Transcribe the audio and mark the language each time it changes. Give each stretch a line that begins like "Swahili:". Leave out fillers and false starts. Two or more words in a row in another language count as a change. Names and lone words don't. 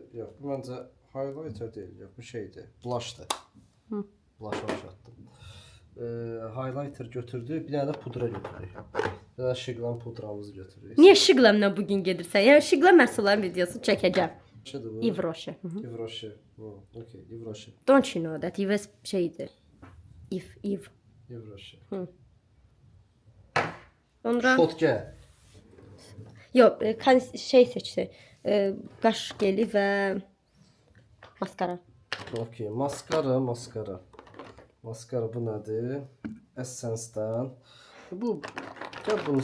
Azerbaijani: Yox, bu məncə highlighter deyil. Yox, bu şeydir. Blushdır. Blush oxşatdım. Highlighter götürdük, bir dənə də pudra götürdük. Bir dənə Şıqlam pudramızı götürürük. Niyə Şıqlamla bugün gedirsən? Yəni Şıqlam məhsullarının videosu çəkəcəm. Şeydir bu. Yves Rocher. Yves Rocher. Okay, Yves Rocher.
English: Don't you know that
Azerbaijani: Yves şeydir. Yves. Yves Rocher. Sonra Şotke. yox, şey seçdi. Qaş geli və maskara. Okay, maskara. Maskara bu nədir? Essence-dən. Bu gəl bunu